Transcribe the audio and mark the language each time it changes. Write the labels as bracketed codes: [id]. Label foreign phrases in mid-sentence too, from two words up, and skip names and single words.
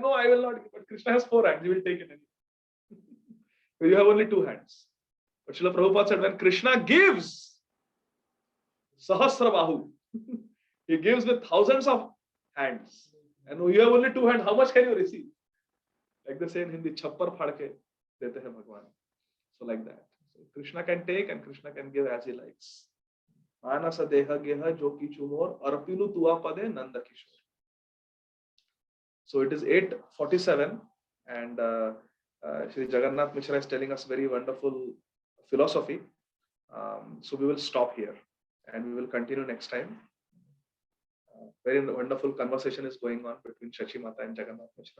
[en] No, I will not. But Krishna has 4 hands. He will take it. You have only 2 hands. But Srila Prabhupada said, when Krishna gives, Sahasrabahu, he gives with thousands of hands. And you have only 2 hands. How much can you receive? Like they say in Hindi, [hi] chappar phadke dete hai Bhagwan. [en] So like that. So Krishna can take and Krishna can give as he likes. [bn] Manasa deha geha jo kichu mor arpilu tua pade nanda kishore. [en] So it is 8:47, and Shri Jagannath Mishra is telling us very wonderful philosophy. So we will stop here and we will continue next time. Very wonderful conversation is going on between Shachi Mata and Jagannath Mishra.